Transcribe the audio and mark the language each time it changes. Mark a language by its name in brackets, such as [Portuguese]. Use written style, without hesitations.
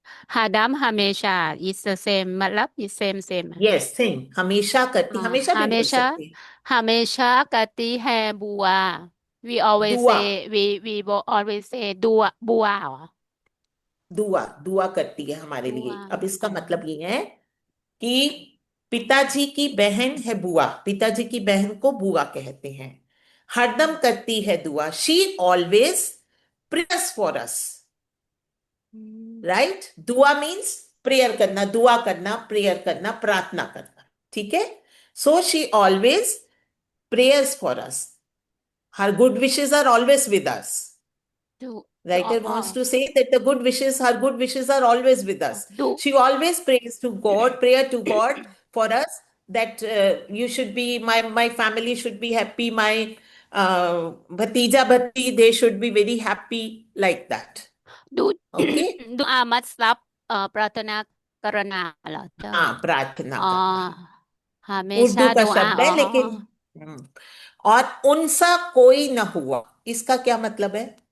[Hindi] हरदम हमेशा [English] is the same [Hindi] मतलब is same। यस, सेम, हमेशा करती, हमेशा भी बोल हमेशा सकते हैं। हमेशा करती है बुआ। [English] we always [Hindi] दुआ, [English] say always say दुआ बुआ। [Hindi] दुआ दुआ करती है हमारे लिए। बुआ। अब इसका मतलब ये है कि पिताजी की बहन है बुआ, पिताजी की बहन को बुआ कहते हैं। हरदम करती है दुआ, [English] She always prayers for us, right. [Hindi] दुआ मीन्स प्रेयर करना, दुआ करना, प्रेयर करना, प्रार्थना करना, ठीक है। [English] So she always prayers for us, her good wishes are always with us. Writer wants to say that the good wishes, her good wishes are always with us. She always prays to God, prayer to God for us, that you should be, my family should be happy, my bhatija bhati, they should be very happy, like that. Okay? [Hindi] दुआ मतलब प्रार्थना करना मतलब। हाँ, प्रार्थना करना उर्दू हमेशा का दुआ। शब्द है, लेकिन और उनसा कोई ना हुआ, इसका क्या मतलब है?